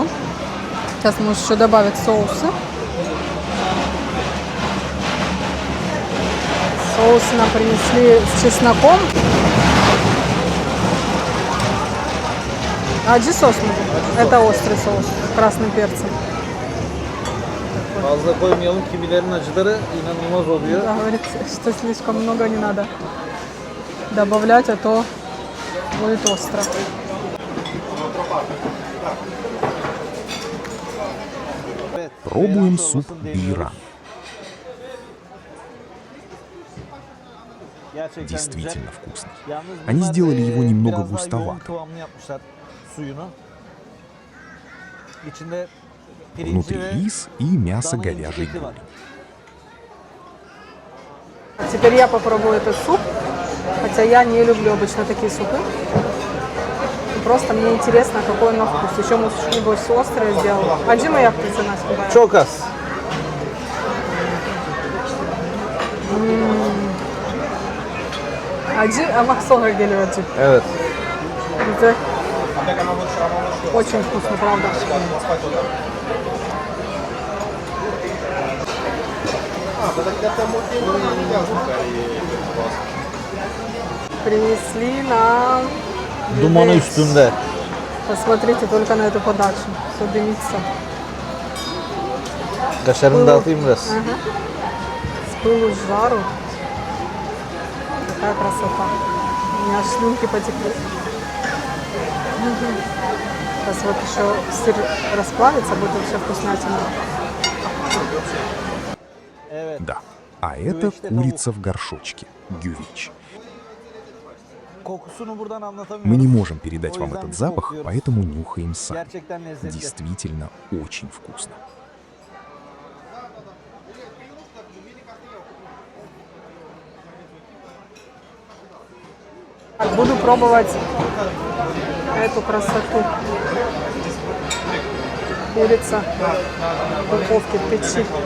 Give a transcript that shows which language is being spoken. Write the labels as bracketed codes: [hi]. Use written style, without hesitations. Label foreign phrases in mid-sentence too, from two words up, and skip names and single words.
[ru] Сейчас можешь еще добавить соусы. Соусы нам принесли с чесноком. Аджи соус. Это острый соус с красным перцем. [tr] Fazla koymayalım, kimilerin acıları inanılmaz oluyor. [ru] Да, говорит, что слишком много не надо добавлять, а то будет остро. Пробуем суп бейран. [tr] Gerçekten [ru] Действительно вкусный. [tr] Yalnız [ru] Они [tr] bunlar, [ru] сделали его немного [tr] biraz daha yoğun [ru] густоватым. [tr] kıvamlı yapmışlar suyunu. İçinde pirinci [ru] Внутри [tr] ve [ru] рис и мясо [tr] dana [ru] говяжьей [tr] incisi var. [ru] гули. Теперь я попробую этот суп, хотя я не люблю обычно такие супы. Просто мне интересно, какой он на вкус. Еще может что-нибудь острое сделал. [tr] Acı yaptı sana сказать? Çok az. Acı ama sonra geliyor acı. Evet. [ru] Это очень вкусно, правда. Принесли нам [tr] Dumanı [ru] гювеч. [tr] üstünde. [ru] Посмотрите только на эту подачу. Все дымится. [tr] Kaşarını dağıtayım biraz. [ru] Ага. С пылу с жару. Какая красота. У меня аж слюнки потекли. Сейчас вот еще сыр расплавится, будет вообще вкуснятина. [tr] Evet. [ru] Да. А это курица в горшочке. Гювич. [tr] Kokusunu buradan anlatamıyorum. [ru] Мы не можем передать [tr] O [ru] вам [tr] yüzden [ru] этот [tr] biz [ru] запах, [tr] kokluyoruz. [ru] поэтому нюхаем сами. [tr] Gerçekten lezzetli. [ru] Действительно очень вкусно. Так, буду пробовать эту красоту. Курица в духовке, в печи.